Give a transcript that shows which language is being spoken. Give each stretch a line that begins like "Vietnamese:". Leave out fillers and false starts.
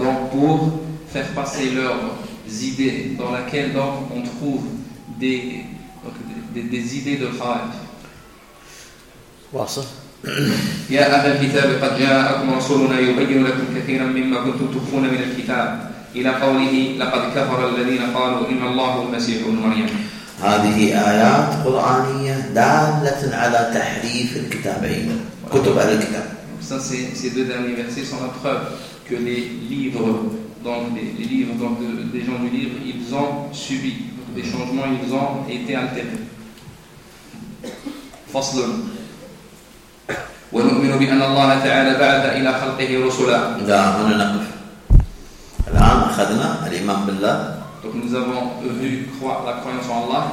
French: pour faire passer leurs idées dans laquelle donc on trouve des idées de Khawarij. Voilà.
Arabic: يا أهل الكتاب قد جاءكم رسولنا يبين لكم كثيرا مما كنتم تخفون من الكتاب إلى قوله لقد كفر الذين قالوا إن الله المسيح ابن مريم. هذه آيات قرآنية دالة على تحريف الكتابين كتب أهل الكتاب.
French: ces deux derniers versets sont la preuve que les livres des gens du livre ils ont subi des changements ils ont été altérés.
Arabic: فصل ونؤمن بأن الله تعالى بعث إلى خلقه رسلا. لا هنا نقف. الآن أخذنا الإيمان بالله.
French: Donc nous avons vu la croyance en Allah.